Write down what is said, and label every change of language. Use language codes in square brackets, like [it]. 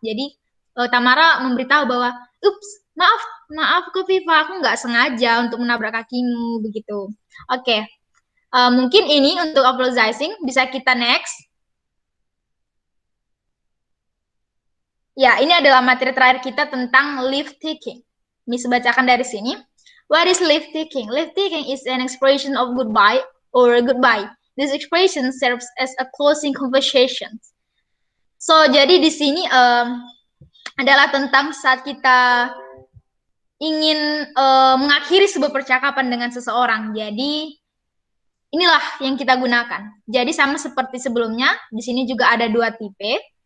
[id] Jadi Tamara memberitahu bahwa, ups, maaf Kofifa, aku nggak sengaja untuk menabrak kakimu begitu. Oke, mungkin ini untuk apologizing bisa kita next. Ya, ini adalah materi terakhir kita tentang leave taking. [en] Miss bacakan dari sini. What is leave taking? Leave taking is an expression of goodbye or goodbye. This expression serves as a closing conversation. [id] So, jadi di sini adalah tentang saat kita ingin mengakhiri sebuah percakapan dengan seseorang. Jadi, inilah yang kita gunakan. Jadi sama seperti sebelumnya, di sini juga ada dua tipe.